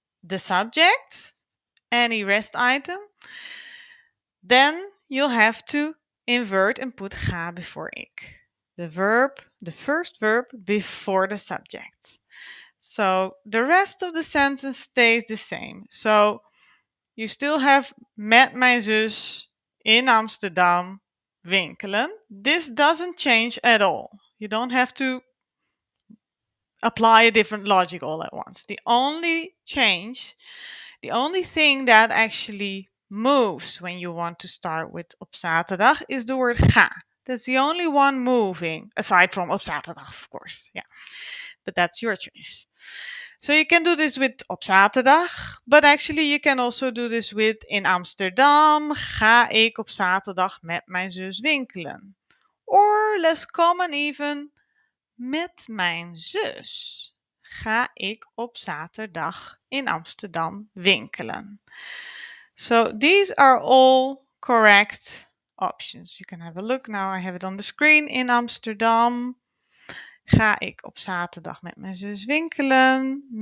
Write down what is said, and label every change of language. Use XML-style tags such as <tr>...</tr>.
<en>the subject, any rest item, then you'll have to invert and put ga before ik. The verb, the first verb before the subject. So the rest of the sentence stays the same. So you still have</en> <nl>met mijn zus in Amsterdam winkelen.</nl> <en>This doesn't change at all. You don't have to apply a different logic all at once. The only thing that actually moves when you want to start with op zaterdag is the word ga. That's the only one moving, aside from op zaterdag, of course. Yeah, but that's your choice. So you can do this with op zaterdag, but actually you can also do this with</en> <nl>in Amsterdam ga ik op zaterdag met mijn zus winkelen.</nl> <en>Or less common even,</en> <nl>met mijn zus ga ik op zaterdag in Amsterdam winkelen.</nl> <en>So these are all correct options. You can have a look now. I have it on the screen.</en> <nl>In Amsterdam ga ik op zaterdag met mijn zus winkelen.</nl>